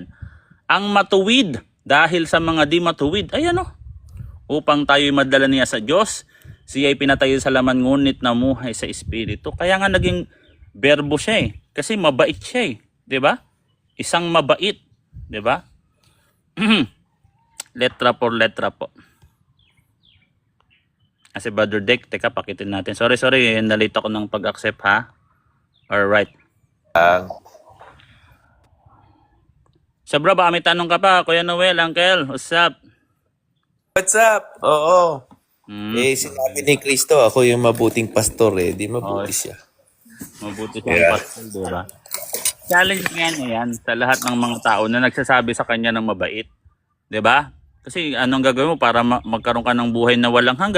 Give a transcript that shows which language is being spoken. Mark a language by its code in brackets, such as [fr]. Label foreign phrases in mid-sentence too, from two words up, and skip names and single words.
[tl] Ang matuwid dahil sa mga di matuwid. Ay upang tayo'y madala niya sa Diyos. Siya ay pinatayo sa laman ngunit namuhay sa Espiritu. Kaya nga naging verbo siya eh. Kasi mabait siya eh. 'Di ba? Isang mabait. 'Di ba? [es] Letra por letra po. [tl] Kasi Brother Dick, teka, pakitin natin. Sorry, nalito ako ng pag-accept ha. Alright. So bro, baka may tanong ka pa. Kuya Noel, [en] Uncle, what's up? What's up? [tl] Oo. Sinabi ni Kristo, ako yung mabuting pastor eh. Di mabuti siya. Mabuti siyang pastor, diba? Challenge nga niya yan sa lahat ng mga tao na nagsasabi sa kanya ng mabait. Diba? Kasi anong gagawin mo para magkaroon ka ng buhay na walang hanggan?